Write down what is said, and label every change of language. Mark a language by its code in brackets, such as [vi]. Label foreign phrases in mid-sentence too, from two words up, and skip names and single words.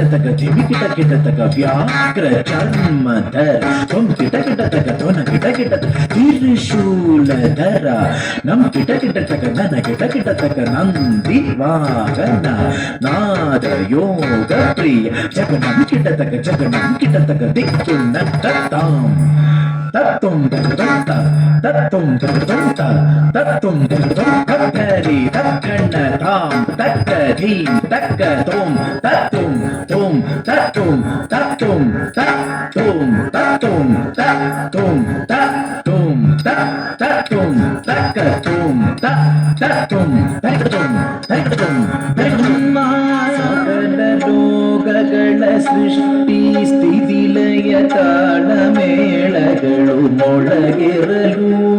[sa] ತಕ ಧಿಮಿಕಿಟ ಕಿಟ ತಕ ವ್ಯಾಘ್ರ ಚರ್ಮಧರ ತ್ವಂ ಕಿಟ ಕಿಟ ತಕ ತ್ವನ ಕಿಟ ಕಿಟ ತ್ರಿಶೂಲಧರ ನಂ ಕಿಟ ಕಿಟ ತಕ ನನ ಕಿಟ ಕಿಟ ತಕ ನಂದಿ ವಾಹನ ನಾದ ಯೋಗ ಪ್ರಿಯ ಜಗನಂ ಕಿಟ ತಕ ದಿಕ್ಕು ನತ್ತಾಂ ತತ್ತುಂ ತತ್ತ ತತ್ತುಂ ತತ್ತ ತತ್ತುಂ ತತ್ತರಿ ತಕ್ಕಣ್ಣ ತಾಂ ತಕ್ಕ ಧೀಂ ತಕ್ಕ ತೋಂ ತತ್ತುಂ ತೋಂ ತತ್ತುಂ ತತ್ತುಂ ತತ್ತುಂ ತತ್ತುಂ ತತ್ತುಂ ತತ್ತುಂ ತತ್ತುಂ ತಕ್ಕ ತೋಂ ತತ್ತುಂ ತತ್ತುಂ ತತ್ತುಂ [kn] ಸಕಲ ಲೋಕಗಳ ಸೃಷ್ಟಿ ಸ್ಥಿತಿ ಲಯ ತಾಳ ಮೇಳಗಳು ಮೊಳಗಿರಲು